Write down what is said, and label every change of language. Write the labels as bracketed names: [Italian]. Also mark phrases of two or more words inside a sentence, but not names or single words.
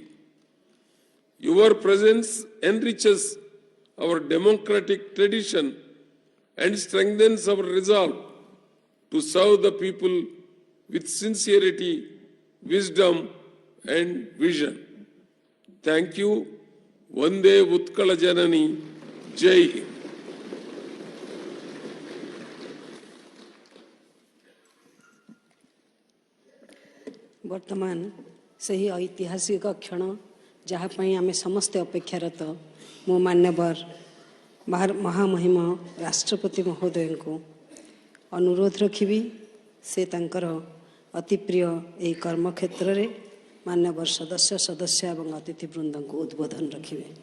[English] Your presence enriches our democratic tradition and strengthens our resolve to serve the people with sincerity, wisdom, and vision. Thank you. Vande Utkala Janani. [Hindi] जय हिंद. [Odia] ବର୍ତ୍ତମାନ ସେହି ଐତିହାସିକ କ୍ଷଣ ଯାହା ପାଇଁ ଆମେ ସମସ୍ତେ ଅପେକ୍ଷାରତ, ମୁଁ ମାନ୍ୟବର ମହାମହିମ ରାଷ୍ଟ୍ରପତି ମହୋଦୟଙ୍କୁ ଅନୁରୋଧ ରଖିବି ସେ ତାଙ୍କର ଅତି ପ୍ରିୟ ଏହି କର୍ମକ୍ଷେତ୍ରରେ ମାନ୍ୟବର ସଦସ୍ୟ ଏବଂ ଅତିଥିବୃନ୍ଦଙ୍କୁ ଉଦ୍ବୋଧନ ରଖିବେ।